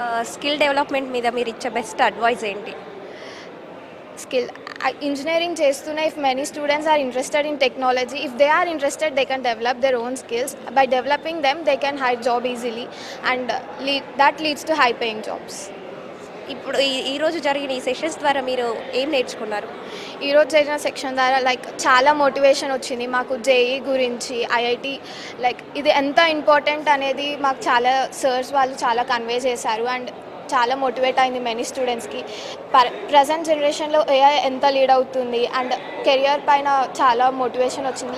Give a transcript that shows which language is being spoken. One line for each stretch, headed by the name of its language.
Telugu: Skill development మీద మీరు ఇచ్చే బెస్ట్ అడ్వైస్ ఏంటి?
English: Skill engineering
Telugu: chestuna,
English: if many students are interested in technology, if they are interested they can develop their own skills. By developing them they can hire job easily and that leads to high paying jobs.
Telugu: ఇప్పుడు ఈరోజు జరిగిన ఈ sessions ద్వారా మీరు ఏం నేర్చుకున్నారు? ఈరోజు జరిగిన సెక్షన్ ద్వారా లైక్ చాలా మోటివేషన్ వచ్చింది మాకు. జేఈ గురించి, ఐఐటి లైక్ ఇది ఎంత ఇంపార్టెంట్ అనేది మాకు చాలా సర్స్ వాళ్ళు చాలా కన్వే చేశారు. అండ్ చాలా మోటివేట్ అయింది మెనీ స్టూడెంట్స్కి. ప్రజెంట్ జనరేషన్లో ఏఐ ఎంత లీడ్ అవుతుంది అండ్ కెరియర్ పైన చాలా మోటివేషన్ వచ్చింది.